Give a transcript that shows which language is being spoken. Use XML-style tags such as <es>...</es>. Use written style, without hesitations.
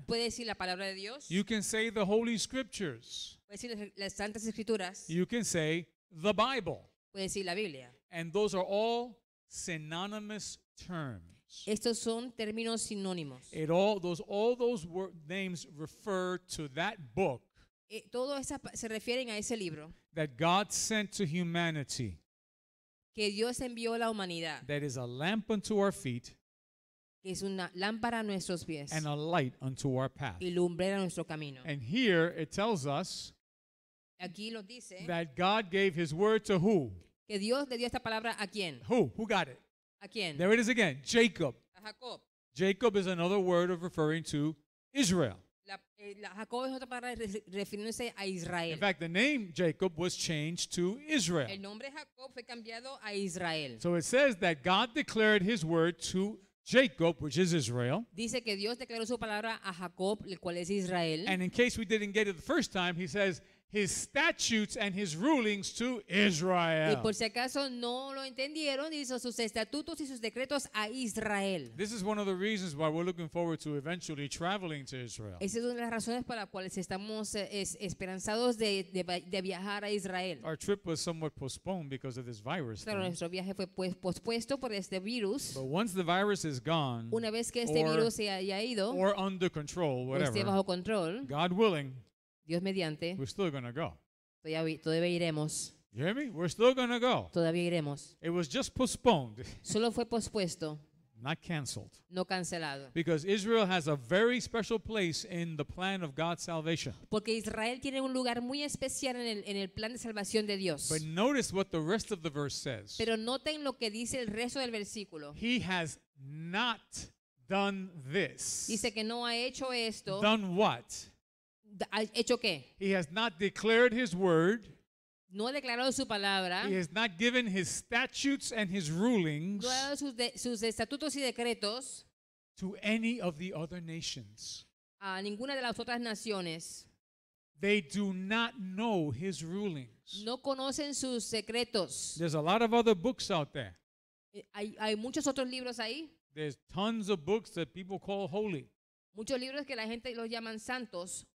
<es>Puede decir la palabra de Dios.</es> <en>You can say the Holy Scriptures.</en> <es>Puede decir las santas escrituras.</es> <en>You can say the Bible.</en> <es>Puede decir la Biblia.</es> <en>And those are all synonymous terms.</en> <es>Estos son términos sinónimos.</es> <en>All those names refer to that book</en> <es>Todo se refieren a ese libro</es> <en>that God sent to humanity,</en> <es>que Dios envió a la humanidad,</es> <en>that is a lamp unto our feet</en> <es>que es una lámpara a nuestros pies</es> <en>and a light unto our path.</en> <es>y lumbrera a nuestro camino.</es> <en>And here it tells us</en> <es>Aquí lo dice</es> <en>that God gave his word to who?</en> <es>que Dios le dio esta palabra a quién.</es> <en>Who? Who got it?</en> <es>¿A quién?</es> <en>There it is again. Jacob.</en> <es>A Jacob.</es> <en>Jacob is another word of referring to Israel.</en> <es>Jacob es otra palabra refiriéndose a Israel.</es> <en>In fact, the name Jacob was changed to Israel.</en> <es>El nombre Jacob fue cambiado a Israel.</es> <en>So it says that God declared his word to Jacob, which is Israel.</en> <es>Dice que Dios declaró su palabra a Jacob, el cual es Israel.</es> <en>And in case we didn't get it the first time, he says his statutes and his rulings to</en> <es>Y</es> <en>Israel.</en> <es>por si acaso no lo entendieron, dice sus estatutos y sus decretos a Israel.</es> <en>This is one of the reasons why we're looking forward to eventually traveling to Israel.</en> <es>Esa es una de las razones para las cuales estamos esperanzados de viajar a Israel.</es> <en>Our trip was somewhat postponed because of this virus</en> <es>Claro,</es> <en>thing.</en> <es>nuestro viaje fue pospuesto por este virus.</es> <en>But once the virus is gone</en> <es>Una vez que este</es> <en>or-</en> <es>virus se haya ido</es> <en>or under control,</en> <es>o esté bajo control,</es> <en>God willing,</en> <es>Dios mediante,</es> <en>we're still going to go.</en> <es>todavía iremos.</es> <en>You hear me? We're still going to go.</en> <es>Todavía iremos.</es> <en>It was just postponed,</en> <es>Solo fue pospuesto,</es> <en>not canceled.</en> <es>no cancelado.</es> <en>Because Israel has a very special place in the plan of God's salvation.</en> <es>Porque Israel tiene un lugar muy especial en el plan de salvación de Dios.</es> <en>But notice what the rest of the verse says.</en> <es>Pero noten lo que dice el resto del versículo.</es> <en>He has not done this.</en> <es>Dice que no ha hecho esto.</es> <en>Done what?</en> <es>¿Ha hecho qué?</es> <en>He has not declared his word.</en> <es>No ha declarado su palabra.</es> <en>He has not given his statutes and his rulings</en> <es>No ha dado sus estatutos y decretos</es> <en>to any of the other nations.</en> <es>a ninguna de las otras naciones.</es> <en>They do not know his rulings.</en> <es>No conocen sus secretos.</es> <en>There's a lot of other books out there.</en> <es>Hay muchos otros libros ahí.</es> <en>There's tons of books that people call holy.</en> <es>Muchos libros que la gente los llaman santos.</es>